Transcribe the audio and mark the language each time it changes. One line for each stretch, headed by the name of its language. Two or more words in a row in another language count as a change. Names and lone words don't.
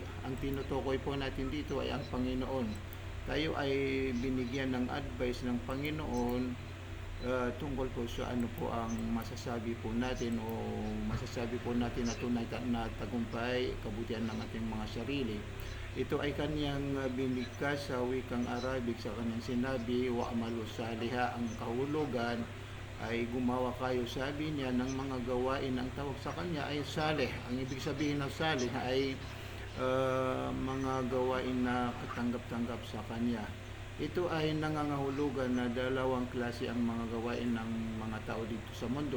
Filipino: Ang tinutukoy po natin dito ay ang Panginoon. Tayo ay binigyan ng advice ng Panginoon tungkol po sa ano po ang masasabi po natin o masasabi po natin na tunay na tagumpay, kabutihan ng ating mga sarili. Ito ay kanyang binigkas sa wikang Arabic sa kanyang sinabi,
Arabic: وعملوا صالحا,
Filipino: ang kahulugan ay gumawa kayo, sabi niya, ng mga gawain. Ang tawag sa kanya ay saleh. Ang ibig sabihin ng saleh ay mga gawain na katanggap-tanggap sa kanya. Ito ay nangangahulugan na dalawang klase ang mga gawain ng mga tao dito sa mundo.